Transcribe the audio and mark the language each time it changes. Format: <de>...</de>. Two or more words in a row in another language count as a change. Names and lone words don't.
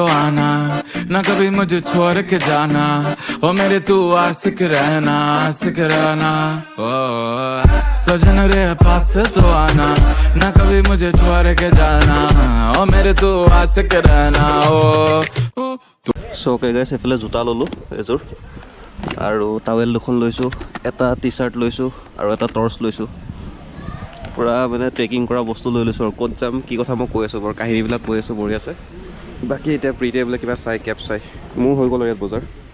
<hi>आना, ना कभी मुझे छोड़ के जाना, ओ मेरे तू आशिक रहना, आशिक रहना। ओ सजन रे पास तो आना, ना कभी मुझे छोड़ के जाना, ओ मेरे तू आशिक रहना। ओ</hi> <en>so okay guys,</en> <as>এইফালে জোতা ল'লোঁ এযোৰ, আৰু টাৱেল দুখন লৈছোঁ, এটা টি চাৰ্ট লৈছোঁ আৰু এটা টৰ্চ লৈছোঁ। পূৰা মানে ট্ৰেকিং কৰা বস্তু লৈ লৈছোঁ আৰু ক'ত যাম কি কথা মই কৈ আছোঁ বাৰু, কাহিনীবিলাক কৈ আছোঁ, বঢ়ি আছে। বাকী এতিয়া প্ৰীতিয়ে বোলে কিবা চাই, কেব চাই, মোৰ হৈ গ'ল ইয়াত বজাৰ।</as>